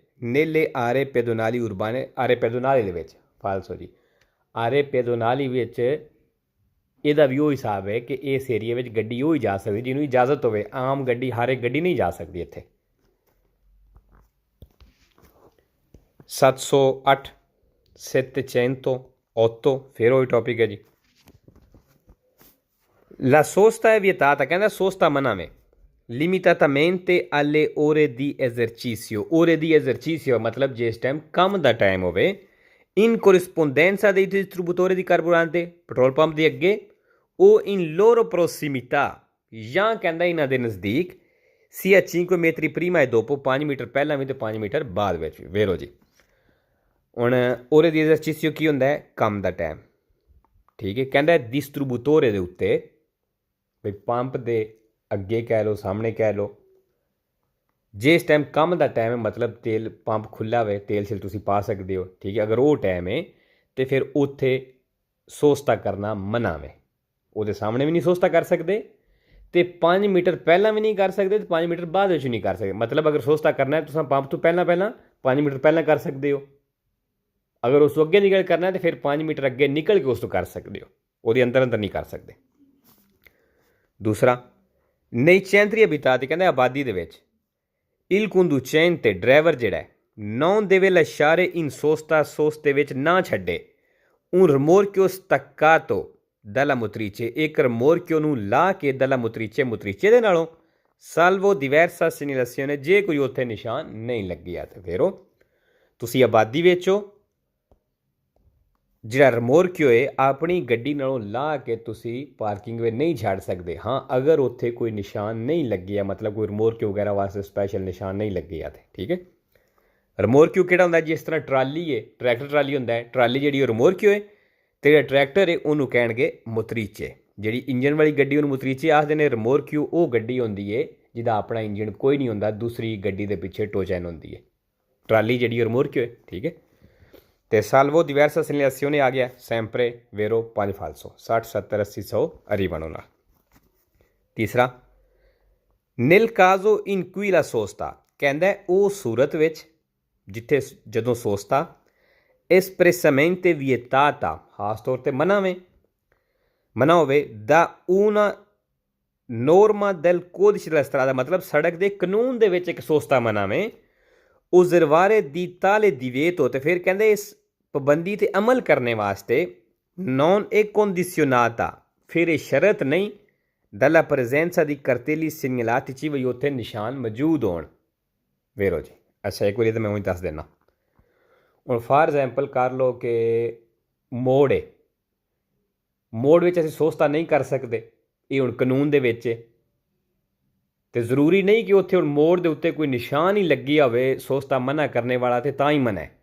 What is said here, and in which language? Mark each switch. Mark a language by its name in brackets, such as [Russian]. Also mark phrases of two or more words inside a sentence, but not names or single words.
[Italian] nelle aree pedonali urbane, aree pedonali [Punjabi] ਦੇ ਵਿੱਚ ਫਾਲਸੋ ਜੀ, [Italian] aree pedonali [Punjabi] ਵਿੱਚ ਇਹਦਾ ਵੀ ਉਹ ਹਿਸਾਬ ਹੈ ਕਿ ਇਸ ਏਰੀਏ ਵਿੱਚ ਗੱਡੀ ਉਹ ਹੀ ਜਾ ਸਕਦੀ ਜਿਹਨੂੰ ਇਜਾਜ਼ਤ ਹੋਵੇ, ਆਮ ਗੱਡੀ ਹਰ ਇੱਕ ਗੱਡੀ ਨਹੀਂ ਜਾ ਸਕਦੀ ਇੱਥੇ। 708 708 ਫਿਰ ਉਹੀ ਟੌਪਿਕ ਹੈ ਜੀ। [Italian] La sosta è vietata, [Punjabi] ਕਹਿੰਦਾ ਸੋਸਤਾ ਮਨਾ ਵੇ [Italian] limitatamente alle ore di esercizio, ore di esercizio [Punjabi] ਮਤਲਬ ਜਿਸ ਟਾਈਮ ਕੰਮ ਦਾ ਟਾਈਮ ਹੋਵੇ, [Italian] in corrispondenza dei distributori di carburante, [Punjabi] ਪੈਟਰੋਲ ਪੰਪ ਦੇ ਅੱਗੇ, ਉਹ [Italian] in loro prossimità, [Punjabi] ਜਾਂ ਕਹਿੰਦਾ ਇਹਨਾਂ ਦੇ ਨਜ਼ਦੀਕ, [Italian] sia 5 metri prima e dopo, [Punjabi] 5 ਮੀਟਰ ਪਹਿਲਾਂ ਵੀ ਅਤੇ 5 ਮੀਟਰ ਬਾਅਦ ਵਿੱਚ ਵੀ। ਵੇਰੋ ਜੀ ਹੁਣ [Italian] ore di esercizio [Punjabi] ਕੀ ਹੁੰਦਾ ਹੈ, ਕੰਮ ਦਾ ਟਾਈਮ। ਠੀਕ ਹੈ, ਕਹਿੰਦਾ ਡਿਸਟਰੀਬਿਊਟੋਰੇ ਦੇ ਉੱਤੇ, ਬਈ ਪੰਪ ਦੇ ਅੱਗੇ ਕਹਿ ਲਓ, ਸਾਹਮਣੇ ਕਹਿ ਲਓ, ਜਿਸ ਟਾਈਮ ਕੰਮ ਦਾ ਟਾਈਮ ਹੈ, ਮਤਲਬ ਤੇਲ ਪੰਪ ਖੁੱਲ੍ਹਾ ਹੋਵੇ, ਤੇਲ ਸਿਲ ਤੁਸੀਂ ਪਾ ਸਕਦੇ ਹੋ। ਠੀਕ ਹੈ, ਅਗਰ ਉਹ ਟਾਈਮ ਹੈ ਤਾਂ ਫਿਰ ਉੱਥੇ ਸੋਸਤਾ ਕਰਨਾ ਮਨਾ ਵੇ। ਉਹਦੇ ਸਾਹਮਣੇ ਵੀ ਨਹੀਂ ਸੋਸਤਾ ਕਰ ਸਕਦੇ ਅਤੇ 5 ਮੀਟਰ ਪਹਿਲਾਂ ਵੀ ਨਹੀਂ ਕਰ ਸਕਦੇ ਅਤੇ 5 ਮੀਟਰ ਬਾਅਦ ਵਿੱਚ ਨਹੀਂ ਕਰ ਸਕਦੇ। ਮਤਲਬ ਅਗਰ ਸੋਸਤਾ ਕਰਨਾ ਤੁਸੀਂ ਪੰਪ ਤੋਂ ਪਹਿਲਾਂ 5 ਮੀਟਰ ਪਹਿਲਾਂ ਕਰ ਸਕਦੇ ਹੋ। ਅਗਰ ਉਸ ਤੋਂ ਅੱਗੇ ਨਿਕਲ ਕਰਨਾ ਤਾਂ ਫਿਰ 5 ਮੀਟਰ ਅੱਗੇ ਨਿਕਲ ਕੇ ਉਸ ਤੋਂ ਕਰ ਸਕਦੇ ਹੋ, ਉਹਦੇ ਅੰਦਰ ਨਹੀਂ ਕਰ ਸਕਦੇ। [Italian] ਦੂਸਰਾ nei centri abitati, [Punjabi] ਕਹਿੰਦੇ ਆਬਾਦੀ ਦੇ ਵਿੱਚ, [Italian] il conducente, [Punjabi] ਡਰਾਈਵਰ ਜਿਹੜਾ [Italian] non deve lasciare in sosta, [Punjabi] ਸੋਸਤੇ ਵਿੱਚ ਨਾ ਛੱਡੇ, [Italian] un rimorchio staccato dalla motrice, [Punjabi] ਇੱਕ rimorchio ਨੂੰ ਲਾ ਕੇ [Italian] dalla motrice, [Punjabi] motrice ਦੇ ਨਾਲੋਂ, [Italian] salvo diversa segnalazione, [Punjabi] ਜੇ ਕੋਈ ਉੱਥੇ ਨਿਸ਼ਾਨ ਨਹੀਂ ਲੱਗਿਆ ਤਾਂ ਫਿਰ ਤੁਸੀਂ ਆਬਾਦੀ ਵਿੱਚ ਹੋ, ਜਿਹੜਾ ਰਿਮੋਰਕਿਓ ਹੈ ਆਪਣੀ ਗੱਡੀ ਨਾਲੋਂ ਲਾ ਕੇ ਤੁਸੀਂ ਪਾਰਕਿੰਗ ਵਿੱਚ ਨਹੀਂ ਛੱਡ ਸਕਦੇ। ਹਾਂ ਅਗਰ ਉੱਥੇ ਕੋਈ ਨਿਸ਼ਾਨ ਨਹੀਂ ਲੱਗਿਆ, ਮਤਲਬ ਕੋਈ ਰਿਮੋਰਕਿਓ ਵਗੈਰਾ ਵਾਸਤੇ ਸਪੈਸ਼ਲ ਨਿਸ਼ਾਨ ਨਹੀਂ ਲੱਗਿਆ ਤੇ ਠੀਕ ਹੈ। ਰਿਮੋਰਕਿਓ ਕਿਹੜਾ ਹੁੰਦਾ, ਜਿਸ ਤਰ੍ਹਾਂ ਟਰਾਲੀ ਹੈ, ਟਰੈਕਟਰ ਟਰਾਲੀ ਹੁੰਦਾ ਹੈ, ਟਰਾਲੀ ਜਿਹੜੀ ਉਹ ਰਿਮੋਰਕਿਓ ਹੈ ਅਤੇ ਜਿਹੜਾ ਟਰੈਕਟਰ ਹੈ ਉਹਨੂੰ ਕਹਿਣਗੇ ਮੋਤਰੀਚੇ। ਜਿਹੜੀ ਇੰਜਨ ਵਾਲੀ ਗੱਡੀ ਉਹਨੂੰ ਮੋਤਰੀਚੇ ਆਖਦੇ ਨੇ। ਰਿਮੋਰਕਿਓ ਉਹ ਗੱਡੀ ਹੁੰਦੀ ਹੈ ਜਿਹਦਾ ਆਪਣਾ ਇੰਜਨ ਕੋਈ ਨਹੀਂ ਹੁੰਦਾ, ਦੂਸਰੀ ਗੱਡੀ ਦੇ ਪਿੱਛੇ ਟੋਚੈਨ ਹੁੰਦੀ ਹੈ। ਟਰਾਲੀ ਜਿਹੜੀ ਰਿਮੋਰਕਿਓ ਹੈ, ਠੀਕ ਹੈ। ਅਤੇ [Italian] salvo diversa segnalazione [Punjabi] ਆ ਗਿਆ, [Italian] sempre vero 5 falso, 60 70 80 100 arrivano ਨਾਲ। ਤੀਸਰਾ nel caso in cui la sosta, [Punjabi] ਕਹਿੰਦਾ ਉਹ ਸੂਰਤ ਵਿੱਚ ਜਿੱਥੇ ਜਦੋਂ ਸੋਸਤਾ [Italian] espressamente vietata, [Punjabi] ਖਾਸ ਤੌਰ 'ਤੇ ਮਨਾ ਹੋਵੇ [Italian] da una norma del codice della strada, [Punjabi] ਮਤਲਬ ਸੜਕ ਦੇ ਕਾਨੂੰਨ ਦੇ ਵਿੱਚ ਇੱਕ ਸੋਸਤਾ ਮਨਾਵੇਂ, [Italian] osservare di tale divieto, [Punjabi] ਤੇ ਫਿਰ ਕਹਿੰਦੇ ਇਸ ਪਾਬੰਦੀ 'ਤੇ ਅਮਲ ਕਰਨੇ ਵਾਸਤੇ [Italian] non è condizionata, [Punjabi] ਫਿਰ ਇਹ ਸ਼ਰਤ ਨਹੀਂ [Italian] dalla presenza di cartelli segnalatici [Punjabi] ਵੀ ਉੱਥੇ ਨਿਸ਼ਾਨ ਮੌਜੂਦ ਹੋਣ। ਵੇਰੋ ਜੀ। ਅੱਛਾ ਇੱਕ ਵਾਰੀ ਤਾਂ ਮੈਂ ਉਹੀ ਦੱਸ ਦਿੰਦਾ। ਹੁਣ [English] for example [Punjabi] ਕਰ ਲਓ ਕਿ ਮੋੜ ਹੈ, ਮੋੜ ਵਿੱਚ ਅਸੀਂ ਸੋਸਤਾ ਨਹੀਂ ਕਰ ਸਕਦੇ, ਇਹ ਹੁਣ ਕਾਨੂੰਨ ਦੇ ਵਿੱਚ ਹੈ। ਅਤੇ ਜ਼ਰੂਰੀ ਨਹੀਂ ਕਿ ਉੱਥੇ ਹੁਣ ਮੋੜ ਦੇ ਉੱਤੇ ਕੋਈ ਨਿਸ਼ਾਨ ਹੀ ਲੱਗੀ ਹੋਵੇ ਸੋਸਤਾ ਮਨਾ ਕਰਨੇ ਵਾਲਾ ਅਤੇ ਤਾਂ ਹੀ ਮਨਾ ਹੈ।